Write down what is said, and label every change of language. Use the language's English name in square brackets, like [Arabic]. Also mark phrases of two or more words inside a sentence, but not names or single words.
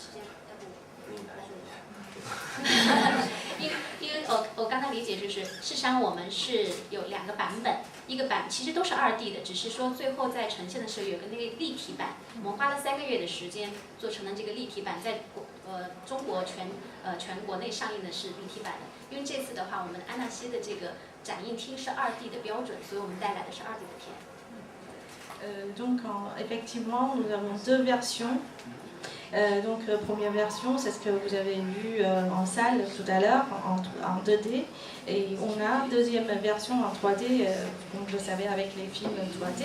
[Chinese] 因为我刚才理解就是，事实上我们是有2个版本，一个版其实都是2D 的，只是说最后在呈现的时候有个那个立体版，我们花了3个月的时间做成了这个立体版，在中国全国内上映的是立体版的。因为这次的话，我们安纳西的这个展映厅是2D 的标准，所以我们带来的是2D 的片。 [French] Donc effectivement, nous avons 2 versions. Donc première version, c'est ce que vous avez vu en salle tout à l'heure, en 2D. Et on a deuxième version en 3D, comme vous le savez avec les films 3D.